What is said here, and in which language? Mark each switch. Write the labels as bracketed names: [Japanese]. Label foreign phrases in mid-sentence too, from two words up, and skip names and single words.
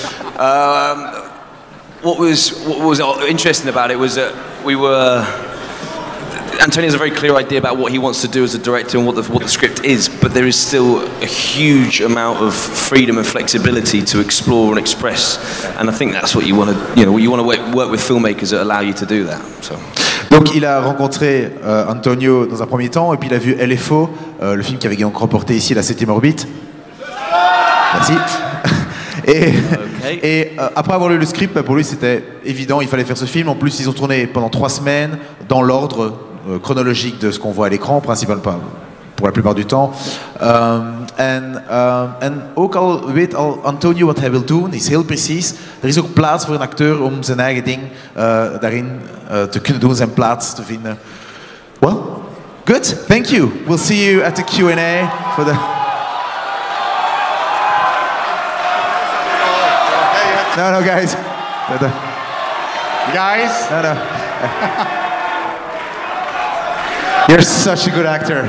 [English] What was interesting about it was that Antonio has a very clear idea about what he wants to do as a director and what the script is, but there is still a huge amount of freedom and flexibility to explore and express, and I think that's what you want to work with filmmakers that allow you to do that. So. [French] Donc il a rencontré Antonio dans un premier temps, et puis il a vu LFO, le film qui avait donc remporté ici la 7e orbite. Merci. Et après avoir lu le script, pour lui c'était évident, il fallait faire ce film. En plus ils ont tourné pendant 3 semaines dans l'ordre chronologique de ce qu'on voit à l'écran, principalement pour la plupart du temps. [Dutch] En ook al weet Antonio wat hij wil doen, is heel precies. Er is ook plaats voor een acteur om zijn eigen ding daarin te kunnen doen, zijn plaats te vinden. [English] Well? Good, thank you. We'll see you at the Q&A for the... No, guys. Guys? No. You're such a good actor.